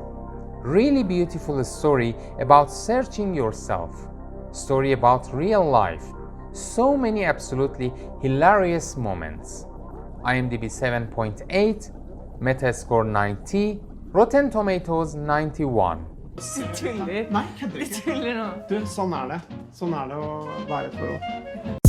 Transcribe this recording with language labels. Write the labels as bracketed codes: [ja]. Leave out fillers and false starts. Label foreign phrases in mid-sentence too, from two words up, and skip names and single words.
[en] Really beautiful story about searching yourself. Story about real life. So many absolutely hilarious moments. IMDb 7.8, Metascore 90, Rotten Tomatoes 91. [no] Nei, kødder ikke. Du, sånn er det. Sånn er det å være et forhold.